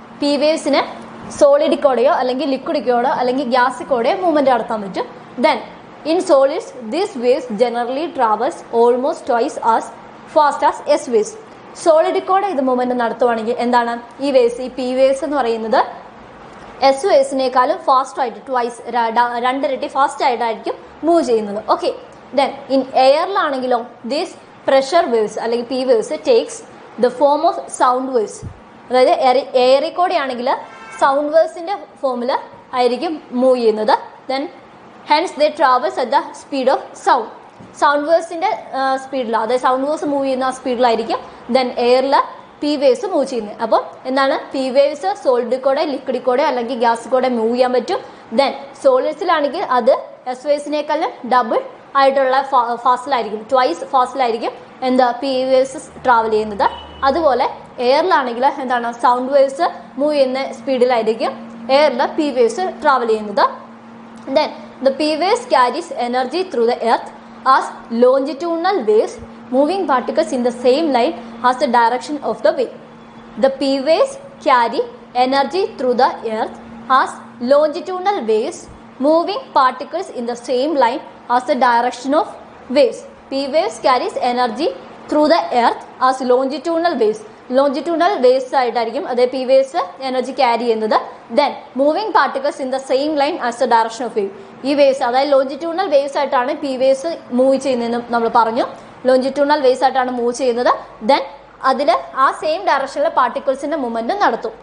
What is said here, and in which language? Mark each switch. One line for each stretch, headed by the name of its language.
Malayalam: P waves in a solid kodeyo അല്ലെങ്കിൽ liquid kodeyo അല്ലെങ്കിൽ gas kodeyo movement നടത്താൻ പറ്റും.
English: Then in solids these waves generally travels almost twice as fast as S waves.
Malayalam: Solid കോടെ ഇത് movement നടത്തുവാണെങ്കിൽ എന്താണ് ഈ waves ഈ P waves എന്ന് പറയുന്നത് എസ് വേവ്സിനേക്കാളും ഫാസ്റ്റ് ആയിട്ട് ട്വൈസ് രണ്ടിരട്ടി ഫാസ്റ്റ് ആയിട്ടായിരിക്കും മൂവ് ചെയ്യുന്നത്.
English: Okay, then in എയറിലാണെങ്കിലോ these pressure waves അല്ലെങ്കിൽ P waves takes the form of sound waves.
Malayalam: അതായത് എയറിൽ കൂടെ ആണെങ്കിൽ സൗണ്ട് വേവ്സിന്റെ ഫോമിൽ ആയിരിക്കും മൂവ് ചെയ്യുന്നത്.
English: Then hence they travels at the speed of sound.
Malayalam: Sound വേവ്സിന്റെ സ്പീഡിൽ, അതായത് സൗണ്ട് വേവ്സ് മൂവ് ചെയ്യുന്ന സ്പീഡിലായിരിക്കും ദെൻ എയറിൽ പി വേവ്സ് മൂവ് ചെയ്യുന്നത്. അപ്പോൾ എന്താണ് പി വേവ്സ് സോളിഡ് കൂടെ ലിക്വിഡ് കൂടെ അല്ലെങ്കിൽ ഗ്യാസ് കൂടെ മൂവ് ചെയ്യാൻ പറ്റും. ദെൻ സോളിഡ്സിലാണെങ്കിൽ അത് എസ് വേവ്സിനേക്കാളും ഡബിൾ ആയിട്ടുള്ള ഫാസ്റ്റിലായിരിക്കും, ട്വൈസ് ഫാസ്റ്റിലായിരിക്കും എന്താ പി വേവ്സ് ട്രാവൽ ചെയ്യുന്നത്. അതുപോലെ എയറിലാണെങ്കിൽ എന്താണ് സൗണ്ട് വേവ്സ് മൂവ് ചെയ്യുന്ന സ്പീഡിലായിരിക്കും എയറിൽ പി വേവ്സ് ട്രാവൽ ചെയ്യുന്നത്.
English: Then the P waves carries energy through the earth as longitudinal waves moving particles in the same line as the direction of the wave. The P waves carry energy through the earth as longitudinal waves moving particles in the same line as the direction of waves. P waves carries energy through the earth as longitudinal waves.
Malayalam: Longitudinal waves ആയിട്ടായിരിക്കും അതേ P waves energy carry ചെയ്യുന്നത്.
English: Then moving particles in the same line as the direction of wave.
Malayalam: ഈ waves അതായത് longitudinal waves ആയിട്ടാണ് P waves move ചെയ്യുന്നതെന്ന് നമ്മൾ പറഞ്ഞു. Longitudinal waves ആയിട്ടാണ് മൂവ് ചെയ്യുന്നത്. ദെൻ അതിൽ ആ സെയിം ഡയറക്ഷനിലെ പാർട്ടിക്കിൾസിന്റെ മൂവ്മെന്റ് നടത്തും.